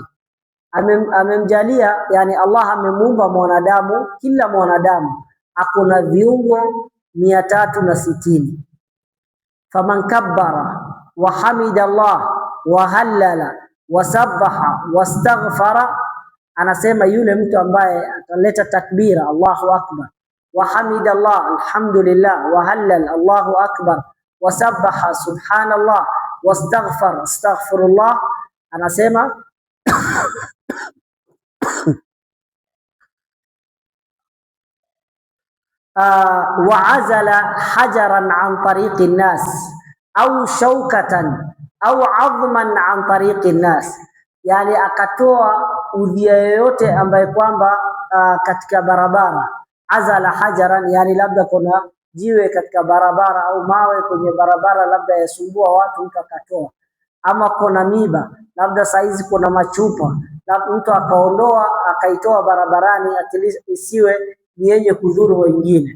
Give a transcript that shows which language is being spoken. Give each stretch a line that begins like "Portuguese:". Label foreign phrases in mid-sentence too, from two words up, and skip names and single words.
Swahili: Amemjalia, yani Allah amemuumba mwanadamu, kila mwanadamu akona viungo 360.
Arabic: فمن كبر وحمد الله وهلل وسبح واستغفر,
Swahili: anasema yule mtu ambaye ataleta takbira
Arabic: الله أكبر وحمد الله الحمد لله وهلل الله أكبر وسبح سبحان الله واستغفر أستغفر الله, anasema وعزل حجرا عن طريق الناس أو شوكة أو عظما عن طريق الناس,
Swahili: yani akatoa udhia yoyote ambaye kwamba katika barabara.
Arabic: أزال حجرا,
Swahili: yani labda kuna jiwe katika barabara au mawe kwenye barabara labda yasumbua watu, mtu akatoa. Ama kuna miba, labda saizi kuna machupa, labda mtu akaondoa akaitoa barabarani isiwe ni yenye kudhuru wengine.